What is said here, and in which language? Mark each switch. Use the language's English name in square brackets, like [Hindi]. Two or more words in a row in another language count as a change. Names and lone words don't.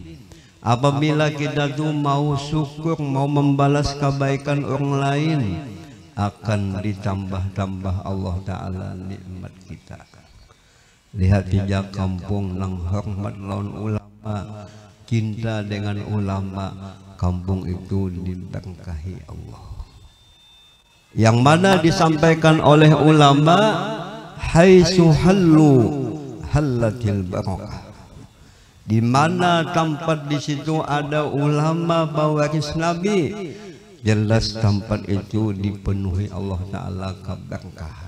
[Indonesian] Apabila kita tuh mau syukur, mau membalas kebaikan orang lain, akan ditambah-tambah Allah Ta'ala nikmat kita. [Banjar] Lihat tiga kampung nang hormat lawan ulama, cinta dengan ulama, kampung itu diberkahi Allah. [Indonesian] Yang mana disampaikan oleh ulama, [Arabic] حيث حلوا حلت البركة. [Indonesian] Di mana tempat di situ ada ulama pewaris Nabi, jelas tempat itu dipenuhi Allah Ta'ala keberkahan.